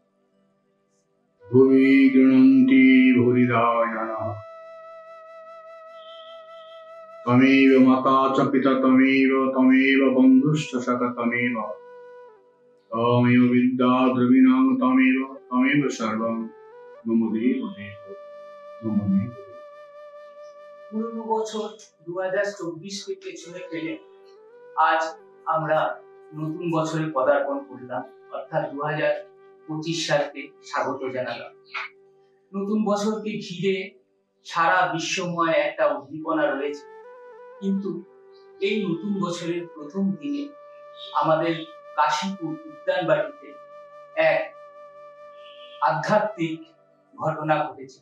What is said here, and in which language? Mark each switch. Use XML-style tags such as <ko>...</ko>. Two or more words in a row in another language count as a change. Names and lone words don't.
<sa>भुवि गृह्णन्ति भूरिदा जनाः तमेव माता च पिता तमेव बन्धुश्च सखा तमेव विद्या द्रविणं तमेव सर्वं मम देव</sa> <bn>পুরনো বছর 2024কে পেছনে ফেলে আজ আমরা নতুন বছরে পদার্পণ করলাম, অর্থাৎ 2025 সালকে স্বাগত জানালাম। নতুন বছরকে ঘিরে সারা বিশ্বময় একটা উদ্দীপনা রয়েছে, কিন্তু এই নতুন বছরের প্রথম দিনে আমাদের কাশীপুর উদ্যানবাটিতে এক আধ্যাত্মিক ঘটনা ঘটেছিল।</bn>